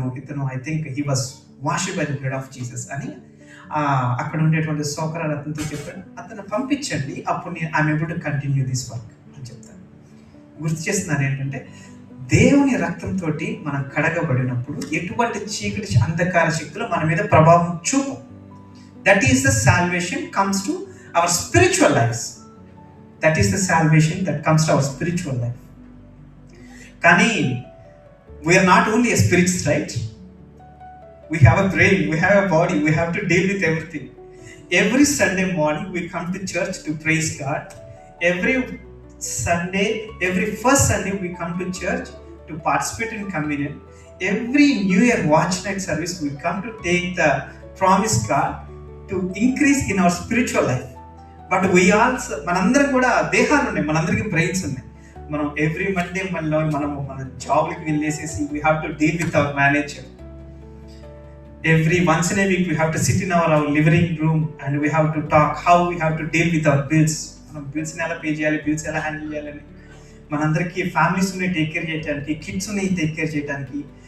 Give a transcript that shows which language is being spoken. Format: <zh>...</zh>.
<en>ఇతను I think he was washed by the blood of Jesus</en> <te>అని అక్కడ ఉండేటువంటి సోకరాలు అతనితో చెప్పాడు. అతను పంపించండి, అప్పుడు నేను</te> <en>I'm able to continue this work</en> <te>అని చెప్తాను. గుర్తు చేస్తున్నాను ఏంటంటే, దేవుని రక్తంతో మనం కడగబడినప్పుడు ఎటువంటి చీకటి అంధకార శక్తులు మన మీద ప్రభావం చూపు.</te> <en>That is the salvation comes to our spiritual lives. That is the salvation that comes to our spiritual life. Kani, we are not only a spirits, right? We have a brain, we have a body, we have to deal with everything. Every Sunday morning we come to church to praise God. Every first Sunday we come to church to participate in communion. Every New Year watch night service we come to take the promise God to increase in our spiritual life. But we also</en> <te>మనందరం కూడా దేహాలు ఉన్నాయి, మనందరికీ brains ఉన్నాయి. మనం every Monday మన జాబ్కి వెళ్ళేసేసి</te> <en>We have to deal with our manager. Every once in a week we have to sit in our living room and we have to talk how we have to deal with our bills.</en> <te>మనం బిల్స్ని ఎలా pay చేయాలి, bills ఎలా handle చేయాలని. మనందరికీ families ఉన్నాయి take care చేయడానికి, kids ఉన్నాయి take care చేయడానికి.</te>